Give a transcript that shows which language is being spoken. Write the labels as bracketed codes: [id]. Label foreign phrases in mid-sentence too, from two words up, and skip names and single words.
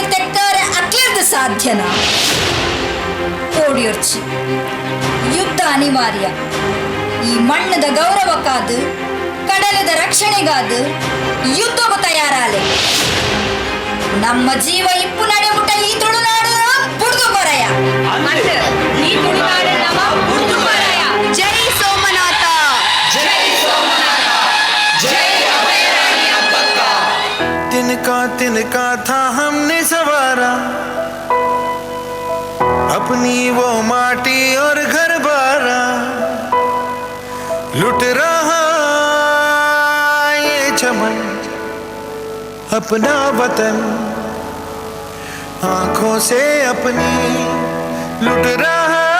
[tcy] ತೆಕ್ಕಾರೆ ಅಕ್ಲೆರ್ದು ಸಾಧ್ಯನಾ ಕೋಡಿಯೊರ್ಚಿ ಯುದ್ಧ ಅನಿವಾರ್ಯ ಈ ಮಣ್ಣದ ಗೌರವಕ್ಕಾದು ಕಡಲದ ರಕ್ಷಣೆಗಾದು ಯುದ್ಧವು ತಯಾರಾಲೆ ನಮ್ಮ ಜೀವ ಇಪ್ಪು ನಡೆಮುಟ ಈ ತುಳುನಾಡು ಬುಡ್ದು ಕೊರಯ ಈ ತುಳುನಾಡು ನಮ್ಮ ಬುಡ್ದು ಕೊರಯ ಜೈ ಸೋಮನಾಥ ಜೈ ಸೋಮನಾಥ ಜೈ ಅಭಯರಾಣಿ ಅಬ್ಬಕ್ಕ [hi] तिनका था हमने सवारा अपनी वो माटी और घर बारा लुट रहा ये चमन अपना वतन आंखों से अपनी लुट रहा